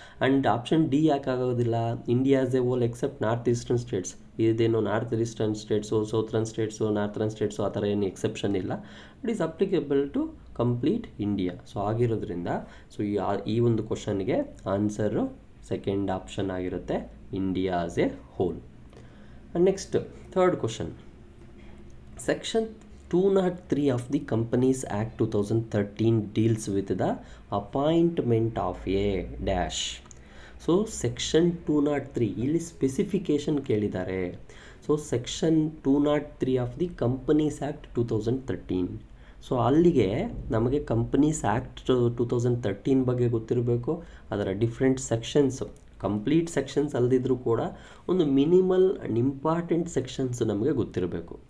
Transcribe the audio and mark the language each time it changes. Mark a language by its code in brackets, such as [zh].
[en] and option D [kn] ಯಾಕೆ ಆಗೋದಿಲ್ಲ, [en] India as a whole except north eastern states. [kn] ಇದೇನು north eastern states, ಸೌತ್ರನ್ states, ನಾರ್ತರ್ನ್ states ಆ ಥರ ಏನು ಎಕ್ಸೆಪ್ಷನ್ ಇಲ್ಲ. [en] It is applicable to complete India. [kn] So ಆಗಿರೋದ್ರಿಂದ ಸೊ ಈ ಒಂದು ಕ್ವಶನ್ಗೆ ಆನ್ಸರು ಸೆಕೆಂಡ್ ಆಪ್ಷನ್ ಆಗಿರುತ್ತೆ, [en] India as a whole. Next third question, section 203 of the Companies Act 2013 deals with the appointment of a dash. [kn] So section 203 ಇಲ್ಲಿ specification ಕೇಳಿದ್ದಾರೆ. [en] So section 203 of the companies act 2013. [kn] So ಅಲ್ಲಿಗೆ ನಮಗೆ companies act 2013 ಬಗ್ಗೆ ಗೊತ್ತಿರಬೇಕು. ಅದರ different sections, complete sections ಅಲ್ಲದಿದ್ದರೂ ಕೂಡ ಒಂದು ಮಿನಿಮಲ್ ಆ್ಯಂಡ್ ಇಂಪಾರ್ಟೆಂಟ್ ಸೆಕ್ಷನ್ಸ್ ನಮಗೆ ಗೊತ್ತಿರಬೇಕು.